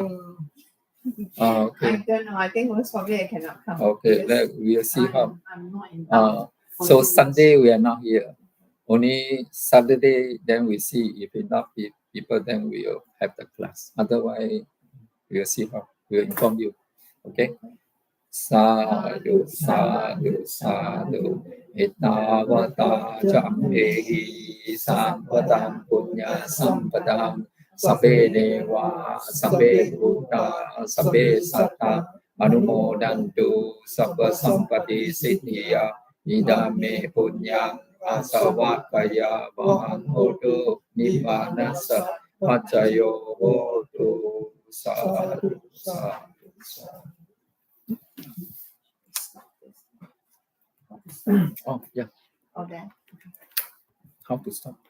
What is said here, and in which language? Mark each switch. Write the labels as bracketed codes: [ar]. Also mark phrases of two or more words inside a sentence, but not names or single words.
[en] Okay. I don't know. I think most probably I cannot come. Okay, because we'll see how. I'm not in town. So Sunday we are not here. Only Saturday, then we see if enough people, then we will have the class. Otherwise, we'll see how. We'll inform you. Okay. [pi] Sadhu, sadhu, sadhu. Itavata jammehi sampadam punya sampadam. Sabbe deva, sabbe bhuta, sabbe satta. Anumodantu sabba sampati siddhiya. Idame punyam asavakaya vaham hotu nibbanasa pacayo hotu. Sadhu, sadhu, sadhu. [en] Oh, yeah. Okay. How to stop?